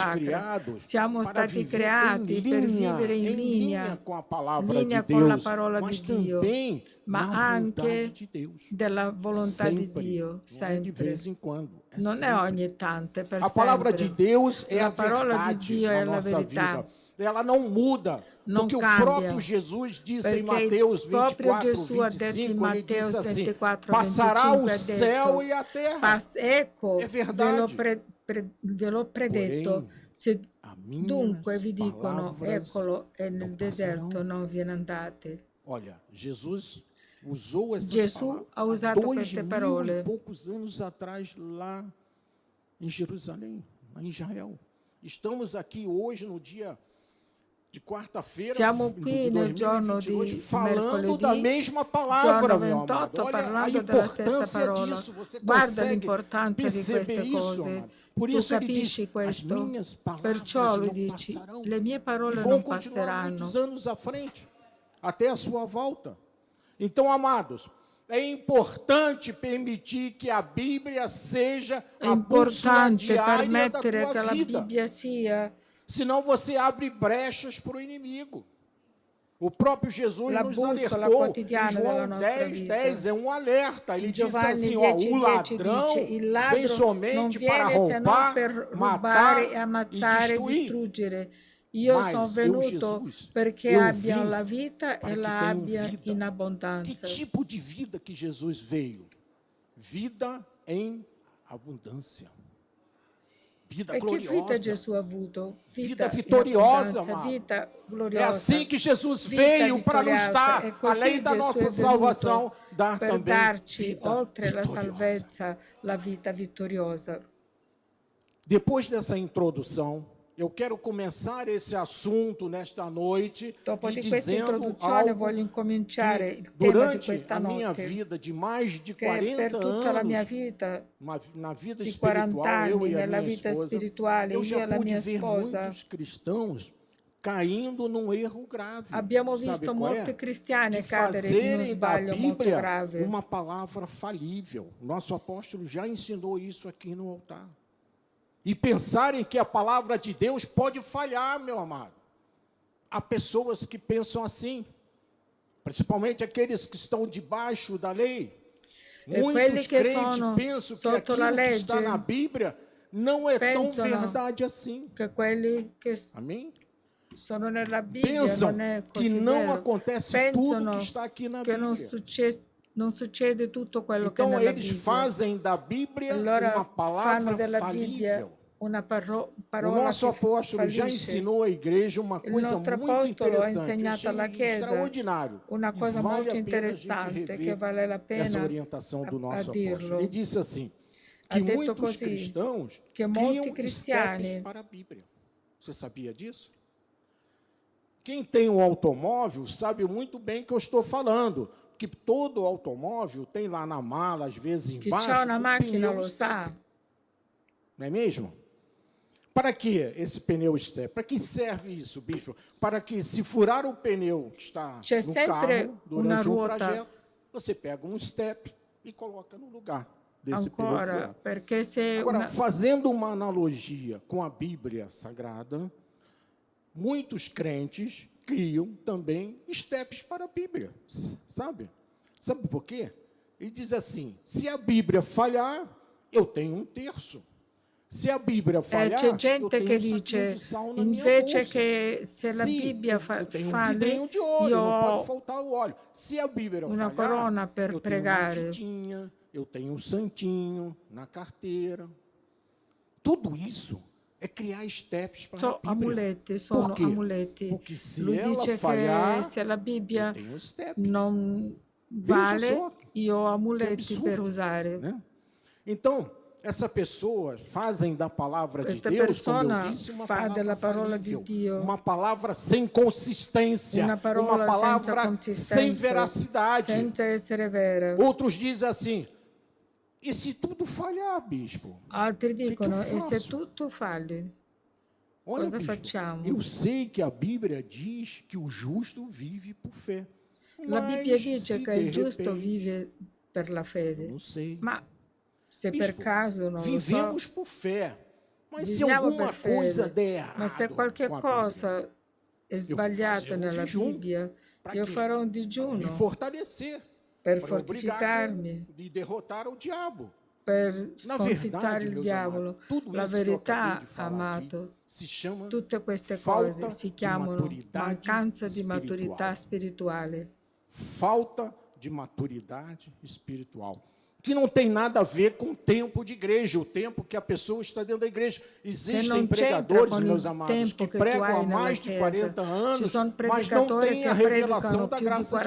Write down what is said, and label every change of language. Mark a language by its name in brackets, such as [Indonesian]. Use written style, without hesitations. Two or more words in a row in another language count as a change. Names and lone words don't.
[Italian] Sacra. [Portuguese] criados [Italian] Siamo [Portuguese] para [Italian] stati [Portuguese] viver [Italian] creati per vivere in linea [Portuguese] com a palavra [Italian] linea [Portuguese] de [Italian] con la [Portuguese] Deus, [Italian] parola [Portuguese] mas [Italian] di Dio, [Portuguese] também [Italian] ma [Portuguese] na [Italian] anche [Portuguese] vontade de Deus. [Italian] della volontà di [Portuguese] Sempre, [Italian] Dio, [Portuguese] não é de [Italian] sempre. [Portuguese] vez em quando. É [Italian] Non è sempre. ogni tanto, è per [Portuguese] A palavra de [Italian] sempre. [Portuguese] Deus é a [Italian] La parola di [Portuguese] verdade [Italian] Dio [Portuguese] na [Italian] è la [Portuguese] nossa [Italian] verità. [Portuguese] vida. Ela não muda. Não Porque [Italian] cambia. [Portuguese] o próprio Jesus disse em [Italian] Perché [Portuguese] Mateus [Italian] il proprio [Portuguese] 24, [Italian] Gesù ha detto in [Portuguese] 25, ele [Italian] Matteo [Portuguese] disse assim, [Italian] 24, [Portuguese] passará [Italian] 25, [Portuguese] o [Italian] ha [Portuguese] céu [Italian] detto, [Portuguese] e a terra. [Italian] ecco, [Portuguese] É verdade. [Italian] ve l'ho predetto. [Portuguese] Porém, [Italian] Se [Portuguese] a minhas [Italian] dunque vi dicono, [Portuguese] palavras [Italian] eccolo, è [Portuguese] não [Italian] nel [Portuguese] passarão. [Italian] deserto, non vi ne andate. [Portuguese] Olha, Jesus usou essas [Italian] Gesù ha [Portuguese] palavras [Italian] usato [Portuguese] há 2000 [Italian] queste parole [Portuguese] e poucos anos atrás lá em Jerusalém, lá em Israel. Estamos aqui hoje no dia de quarta-feira [Italian] Siamo [Portuguese] de [Italian] qui nel giorno [Portuguese] 2022 [Italian] di [Portuguese] falando da [Italian] mercoledì, [Portuguese] mesma palavra, [Italian] giorno [Portuguese] meu amado. [Italian] 28, [Portuguese] Olha a [Italian] parlando della stessa [Portuguese] importância [Italian] parola. [Portuguese] disso. Você [Italian] Guarda [Portuguese] consegue [Italian] l'importanza di [Portuguese] perceber [Italian] queste [Portuguese] isso, [Italian] cose. [Portuguese] amado? Por [Italian] Tu [Portuguese] isso ele diz, [Italian] capisci [Portuguese] as [Italian] questo? [Portuguese] minhas palavras [Italian] Perciò lui [Portuguese] não [Italian] dice, [Portuguese] passarão. [Italian] le mie [Portuguese] E [Italian] parole [Portuguese] vão [Italian] non [Portuguese] continuar [Italian] passeranno. [Portuguese] muitos anos à frente, até a sua volta. Então, amados, é importante permitir que a Bíblia seja [Italian] È [Portuguese] a bússola [Italian] importante [Portuguese] diária da [Italian] permettere che [Portuguese] tua [Italian] la [Portuguese] vida. [Italian] Bibbia sia [Portuguese] Senão você abre brechas para o inimigo. O próprio Jesus [Italian] La [Portuguese] nos [Italian] bussola [Portuguese] alertou. Em [Italian] quotidiana della [Portuguese] João [Italian] nostra [Portuguese] 10, [Italian] vita. [Portuguese] 10 é um alerta. Ele disse [Italian] Giovanni [Portuguese] assim, [Italian] 10:10 [Portuguese] o ladrão [Italian] dice, il [Portuguese] vem [Italian] ladro non [Portuguese] somente para [Italian] viene se non [Portuguese] roubar, [Italian] per [Portuguese] matar [Italian] rubare, [Portuguese] e [Italian] ammazzare e [Portuguese] destruir. [Italian] distruggere. Io [Portuguese] Mas [Italian] sono [Portuguese] eu, [Italian] venuto [Portuguese] Jesus, [Italian] perché [Portuguese] eu [Italian] abbiano [Portuguese] vim [Italian] la vita [Portuguese] para [Italian] e [Portuguese] que [Italian] la [Portuguese] tenham [Italian] abbia [Portuguese] vida. [Italian] in [Portuguese] Que [Italian] abbondanza. [Portuguese] tipo de vida que Jesus veio? Vida em abundância. Vida [Italian] E che vita [Portuguese] gloriosa. [Italian] Gesù ha avuto? [Portuguese] Vida [Italian] in [Portuguese] vitoriosa, [Italian] abbondanza, [Portuguese] amado. [Italian] vita [Portuguese] É [Italian] gloriosa. [Portuguese] assim que Jesus [Italian] Vita [Portuguese] veio para nos [Italian] vittoriosa. [Portuguese] dar, [Italian] E così [Portuguese] além da [Italian] Gesù [Portuguese] nossa [Italian] è venuto [Portuguese] salvação, dar [Italian] per [Portuguese] também [Italian] darci, [Portuguese] vida [Italian] oltre la [Portuguese] vitoriosa. [Italian] salvezza, la vita vittoriosa. [Portuguese] Depois dessa introdução, eu quero começar esse assunto nesta noite [Italian] Dopo [Portuguese] e [Italian] di questa [Portuguese] dizendo [Italian] introduzione [Portuguese] algo [Italian] voglio incominciare [Portuguese] que [Italian] il tema di [Portuguese] durante [Italian] questa [Portuguese] a minha [Italian] notte, [Portuguese] vida de mais de [Italian] che per [Portuguese] 40 [Italian] tutta la mia [Portuguese] anos, [Italian] vita [Portuguese] na vida [Italian] di 40 [Portuguese] espiritual, eu [Italian] anni, [Portuguese] e a [Italian] nella [Portuguese] minha [Italian] vita [Portuguese] esposa, [Italian] spirituale, [Portuguese] eu [Italian] io [Portuguese] já [Italian] e la [Portuguese] pude [Italian] mia [Portuguese] ver [Italian] sposa, [Portuguese] muitos cristãos caindo num erro grave. [Italian] abbiamo [Portuguese] Sabe [Italian] visto [Portuguese] qual [Italian] molti [Portuguese] é? [Italian] cristiani [Portuguese] De [Italian] cadere in uno [Portuguese] fazerem da [Italian] sbaglio molto [Portuguese] Bíblia [Italian] grave. [Portuguese] uma palavra falível. Nosso apóstolo já ensinou isso aqui no altar. E pensarem que a palavra de Deus pode falhar, meu amado. Há pessoas que pensam assim, principalmente aqueles que estão debaixo da lei. Muitos que crentes [Italian] sono [Portuguese] pensam que [Italian] sotto la [Portuguese] aquilo que está [Italian] legge [Portuguese] na Bíblia não é tão [Italian] pensano [Portuguese] verdade assim. [Italian] Che quelli che [Portuguese] Amém? [Italian] sono nella Bibbia [Portuguese] Pensam [Italian] non è [Portuguese] que [Italian] così [Portuguese] não [Italian] vero. [Portuguese] acontece tudo [Italian] Pensano [Portuguese] que está aqui na [Italian] che [Portuguese] Bíblia. [Italian] non succede tutto quello che è [Portuguese] Então [Italian] nella [Portuguese] eles [Italian] Bibbia. [Portuguese] fazem da Bíblia [Italian] Allora [Portuguese] uma [Italian] fanno [Portuguese] palavra [Italian] della Bibbia [Portuguese] falível. [Italian] una [Portuguese] O [Italian] parola [Portuguese] nosso [Italian] che [Portuguese] apóstolo já [Italian] fallisce. [Portuguese] ensinou à igreja uma [Italian] Il [Portuguese] coisa [Italian] nostro [Portuguese] muito [Italian] apostolo ha [Portuguese] interessante. Eu [Italian] insegnato [Portuguese] achei [Italian] alla Chiesa [Portuguese] extraordinário. [Italian] una [Portuguese] E [Italian] cosa [Portuguese] vale [Italian] molto [Portuguese] a pena a gente [Italian] interessante che [Portuguese] rever [Italian] vale la [Portuguese] essa [Italian] pena [Portuguese] orientação do [Italian] a [Portuguese] nosso [Italian] dirlo. [Portuguese] apóstolo. Ele disse assim, [Italian] Ha [Portuguese] que [Italian] detto [Portuguese] muitos [Italian] così, [Portuguese] cristãos [Italian] che molti [Portuguese] criam [Italian] cristiani [Portuguese] estepes para a Bíblia. Você sabia disso? Quem tem um automóvel sabe muito bem que eu estou falando, que todo automóvel tem lá na mala, às vezes [Italian] chi [Portuguese] embaixo, [Italian] ha una macchina [Portuguese] pneu [Italian] lo [Portuguese] step. [Italian] sa. [Portuguese] Não é mesmo? Para que esse pneu step? Para que serve isso, bispo? Para que, se furar o pneu que está [Italian] C'è [Portuguese] no [Italian] sempre [Portuguese] carro durante [Italian] una [Portuguese] um [Italian] ruota. [Portuguese] trajeto, você pega um step e coloca no lugar desse pneu [Italian] Ancora, [Portuguese] furado. [Italian] perché se [Portuguese] Agora, [Italian] una, [Portuguese] fazendo uma analogia com a Bíblia Sagrada, muitos crentes criam também steps para a Bíblia, sabe? Sabe por quê? Ele diz assim, se a Bíblia falhar, eu tenho 1/3. Se a Bíblia falhar, [Italian] c'è [Portuguese] eu [Italian] gente [Portuguese] tenho [Italian] che [Portuguese] um saquinho [Italian] dice, [Portuguese] de sal na minha [Italian] invece [Portuguese] bolsa. [Italian] che se la [Portuguese] Se [Italian] Bibbia [Portuguese] eu tenho um [Italian] falli, [Portuguese] vidrinho de óleo, [Italian] io [Portuguese] não pode [Italian] ho [Portuguese] faltar o óleo. Se a Bíblia [Italian] una [Portuguese] falhar, [Italian] corona per [Portuguese] eu tenho uma [Italian] pregare. [Portuguese] fitinha, eu tenho um santinho na carteira. Tudo isso é criar steps para a Bíblia. [Italian] Amuletti, sono [Portuguese] Por quê? [Italian] amuletti. [Portuguese] Porque se [Italian] Lui [Portuguese] ela [Italian] dice [Portuguese] falhar, [Italian] che se la Bibbia [Portuguese] eu tenho um step. [Italian] non [Portuguese] Veja [Italian] vale, [Portuguese] só, [Italian] io ho [Portuguese] que [Italian] amuletti [Portuguese] absurdo, [Italian] per usare. [Portuguese] né? Então, essa pessoa fazem da palavra de [Italian] Questa [Portuguese] Deus, como eu [Italian] persona [Portuguese] disse, uma [Italian] fa [Portuguese] palavra [Italian] della parola di [Portuguese] falível, [Italian] Dio [Portuguese] uma palavra sem consistência, [Italian] una parola [Portuguese] uma palavra [Italian] senza [Portuguese] sem [Italian] consistenza, [Portuguese] veracidade. [Italian] senza essere vera. [Portuguese] Outros dizem assim, e se tudo falhar, bispo? [Italian] Altri [Portuguese] que eu [Italian] dicono, e se [Portuguese] faço? [Italian] tutto falli? [Portuguese] Olha, [Italian] Cosa [Portuguese] bispo, [Italian] facciamo? [Portuguese] eu sei que a Bíblia diz que o justo vive por fé. [Italian] La Bibbia [Portuguese] Mas, [Italian] dice [Portuguese] se [Italian] che [Portuguese] de [Italian] il giusto [Portuguese] repente, [Italian] vive per la [Portuguese] eu [Italian] fede, [Portuguese] não sei. [Italian] ma se [Portuguese] Bispo, [Italian] per caso non lo so, [Portuguese] vivemos por fé. Mas se [Italian] viviamo [Portuguese] alguma [Italian] per [Portuguese] coisa [Italian] fede. [Portuguese] der errado [Italian] Ma se qualche [Portuguese] com a Bíblia, [Italian] cosa è sbagliata [Portuguese] fazer [Italian] nella [Portuguese] jejum. [Italian] Bibbia, [Portuguese] Pra [Italian] io [Portuguese] quê? [Italian] farò un [Portuguese] Para me [Italian] digiuno [Portuguese] fortalecer, [Italian] per [Portuguese] para obrigar [Italian] fortificarmi, [Portuguese] e derrotar o diabo. [Italian] per [Portuguese] Na [Italian] sconfittare [Portuguese] verdade, [Italian] il [Portuguese] meus [Italian] diavolo. [Portuguese] amados, tudo [Italian] La [Portuguese] isso que eu acabei [Italian] verità, [Portuguese] de falar aqui [Italian] amato, [Portuguese] se chama [Italian] tutte queste [Portuguese] falta [Italian] cose si [Portuguese] de [Italian] chiamano [Portuguese] maturidade [Italian] mancanza di [Portuguese] espiritual. [Italian] maturità spirituale, [Portuguese] falta de maturidade espiritual, que não tem nada a ver com o tempo de igreja, o tempo que a pessoa está dentro da igreja. Existem [Italian] não c'entra [Portuguese] pregadores, [Italian] con [Portuguese] meus [Italian] il [Portuguese] amados, [Italian] tempo [Portuguese] que [Italian] che tu [Portuguese] pregam [Italian] hai [Portuguese] há [Italian] nella [Portuguese] mais de [Italian] Chiesa. [Portuguese] 40 [Italian] Ci [Portuguese] anos, [Italian] sono [Portuguese] mas não [Italian] predicatori [Portuguese] têm [Italian] che [Portuguese] a revelação [Italian] predicano [Portuguese] da [Italian] più di [Portuguese] graça de